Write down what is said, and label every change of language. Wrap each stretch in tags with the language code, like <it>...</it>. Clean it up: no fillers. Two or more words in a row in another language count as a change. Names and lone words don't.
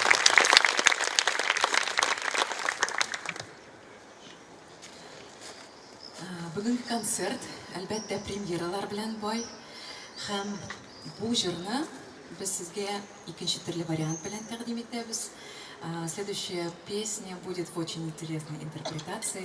<tt>Бүгінгі концерт, әлбәттә премьералар белән бай. Һәм бу җырны без сезгә икенче төрле вариант белән тәкъдим итәбез.</tt> <ru>Следующая песня будет в очень интересной интерпретации.</ru>